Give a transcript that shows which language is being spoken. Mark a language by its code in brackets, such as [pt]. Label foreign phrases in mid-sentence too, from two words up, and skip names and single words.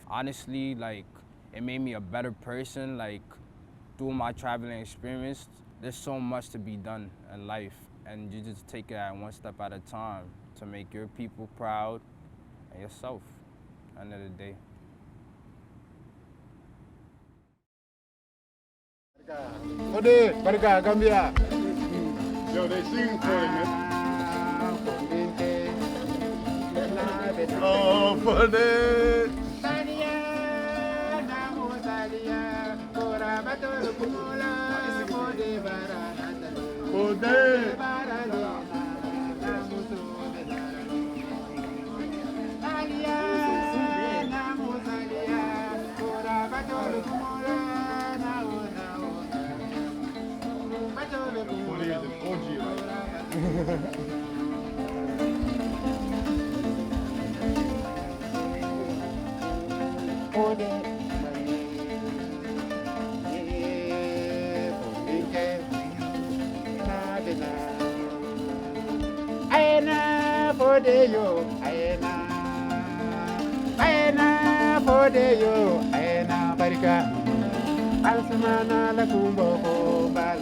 [en] Honestly, like it made me a better person. Like through my traveling experience, there's so much to be done in life, and you just take it at one step at a time to make your people proud and yourself at the end of the day. Fouday, Barika, Gambia. Yo, they sing for him, man. Oh, Fouday. Fouday. Fouday is an OG right now. [man] Fouday yo, aena Fouday yo, aena Barika, alsamana la kumbo ko.